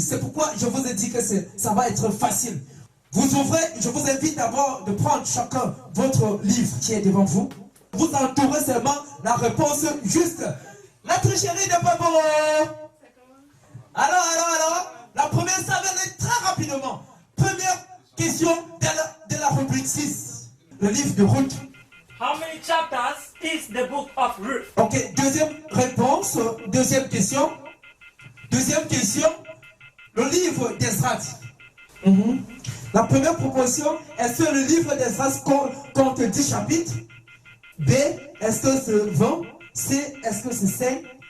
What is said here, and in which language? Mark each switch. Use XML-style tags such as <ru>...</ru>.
<fr>C'est pourquoi je vous ai dit que ça va être facile. Vous ouvrez, je vous invite d'abord de prendre chacun votre livre qui est devant vous. Vous entourez seulement la réponse juste. La tricherie n'est pas bon. Alors, la première, ça va aller très rapidement. Première question de la rubrique 6. Le livre de Ruth.</fr> <en>How many chapters is the book of Ruth?</en> <fr>Ok, deuxième réponse, deuxième question. Deuxième question, le livre d'Esdras. La première proposition, est-ce que le livre d'Esdras compte 10 chapitres? B, est-ce que c'est 20? C, est-ce que c'est 5?</fr>